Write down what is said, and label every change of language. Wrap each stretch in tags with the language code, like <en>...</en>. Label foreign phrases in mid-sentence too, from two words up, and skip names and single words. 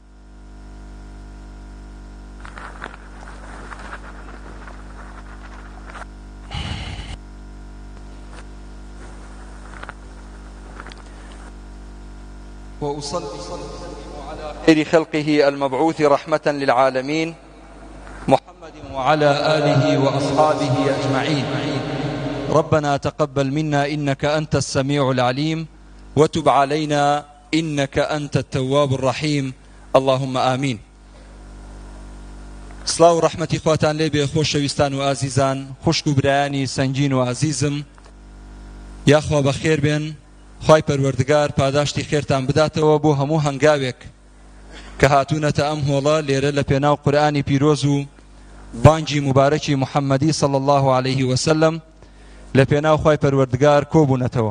<ar>وأصلي على خير خلقه المبعوث رحمة للعالمين محمد وعلى آله وأصحابه أجمعين. ربنا تقبل منا إنك أنت السميع العليم وتب علينا إنك أنت التواب الرحيم اللهم آمين.</ar> <ckb>سلاو رحمتي خواتان لێبێ خۆشەویستان و ئازیزان، خوشک و برایانی سەنگین و ئازیزم، یاخوا بەخێر بێن. خوای پەروەردگار پاداشتی خێرتان بداتەوە بۆ هەموو هەنگاوێک کە هاتوونەتە ئەم هۆڵە لێرە لە پێناو قورئانی پیرۆز و بانگی مبارەکی محەممەدی</ckb> <ar>صلی الله عليه وسلم</ar> <ckb>لە پێناو خوای پەروەردگار کۆبوونەتەوە.</ckb>